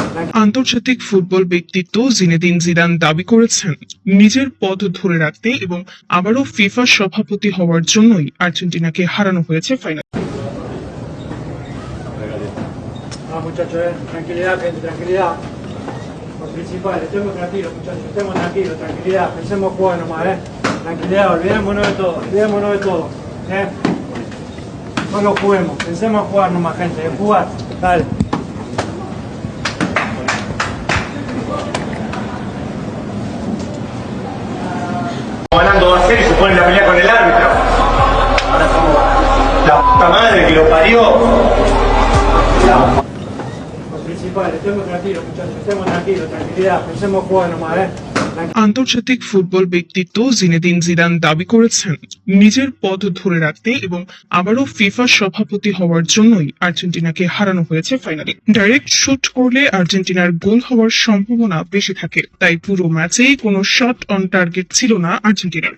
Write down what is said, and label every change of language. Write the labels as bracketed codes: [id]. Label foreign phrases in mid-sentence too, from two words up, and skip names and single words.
[bn] আন্তর্জাতিক ফুটবল ব্যক্তিত্ব জিনেদিন জিদান দাবি করেছেন, নিজের পদ ধরে রাখতে এবং আবারও ফিফা সভাপতি হওয়ার জন্যই আর্জেন্টিনাকে হারানো হয়েছে ফাইনালে। [es] Muchachos, tranquilidad, gente, tranquilidad. Lo principal, estemos tranquilos, muchachos, estemos tranquilos, tranquilidad, pensemos jugar nomás, Tranquilidad, olvidémonos de todo, No lo juguemos, pensemos a jugar nomás, gente, en jugar, dale. Ganando 2-0 y se ponen a pelear con el árbitro. La puta madre que lo parió. Lo principal, estemos tranquilos, muchachos, estemos tranquilos, tranquilidad, pensemos a jugar nomás, [bn] আন্তর্জাতিক ফুটবল ব্যক্তিত্ব জিনেদিন জিদান দাবি করেছেন, নিজের পদ ধরে রাখতে এবং আবারও ফিফা সভাপতি হওয়ার জন্যই আর্জেন্টিনাকে হারানো হয়েছে ফাইনালে। [en] direct shoot [bn] করলে আর্জেন্টিনার গোল হওয়ার সম্ভাবনা বেশি থাকে, তাই পুরো ম্যাচেই কোনো [en] shot on target [bn] ছিল না আর্জেন্টিনার।